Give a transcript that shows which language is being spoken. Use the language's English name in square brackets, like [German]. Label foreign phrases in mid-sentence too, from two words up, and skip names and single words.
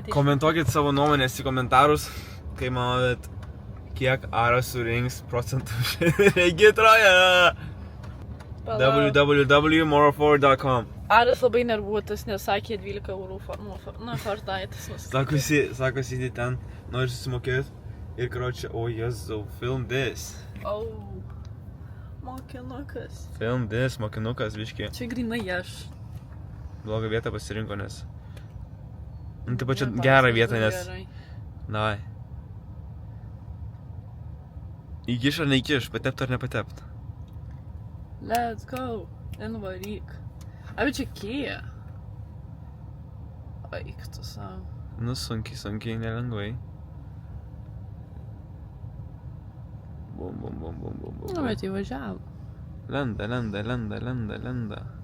[Lithuanian] Komentuokit savo nuomonės į komentarus, kai manot, kiek Aras surinks procentų regitroje. www.more4.com. Aras labai nervuotas, nes sakė 12 eurų Fortnite'as nuskaičiuotas. Sakosi ten, nori susimokėti. Ir karočią, o Jėzau, [English] film this. [Lithuanian] Mokinukas. [English] Film this, [Lithuanian] mokinukas, biški. Čia grinai aš. Blogą vietą pasirinko, nes... Nu, taip pat čia gerą vietą, nes... Davai. Įkiš ar neįkiš, patept ar nepatept? [English] Let's go. [Lithuanian] Invaryk. Abi čia Kia. Aik tu savo. Nu, sunkiai, nelengvai. Bum. Nu, bet įvažiavo. Lenda.